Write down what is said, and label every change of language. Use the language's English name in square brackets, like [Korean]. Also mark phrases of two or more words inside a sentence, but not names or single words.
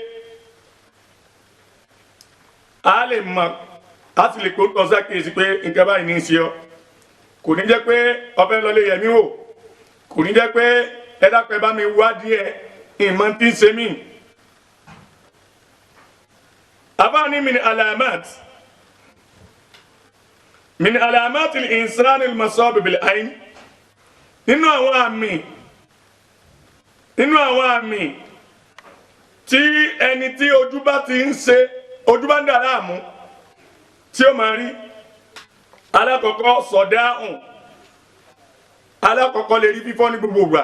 [Yoruba] a lè mọ̀ a sì lè kó tọ́ sákèsí pé nǹkan báyìí ní í ṣe ọ́ kò ní jẹ́ pé ọbẹ̀ lọlé yẹmí wò kò ní jẹ́ pé ẹ dápẹ́ bá mi wá díẹ̀ ìmọ̀ tí ń ṣe mí. àbáni [Arabic] من علامات الإنسان المصاب بالعين [Yoruba] nínú àwọn àmì tí ẹni tí ojú bá ń dà láàmú tí ó máa rí alákọ̀ọ́kọ́ sọ̀dáhùn alákọ̀ọ́kọ́ lè rí fífọ́ ní gbogbo ìgbà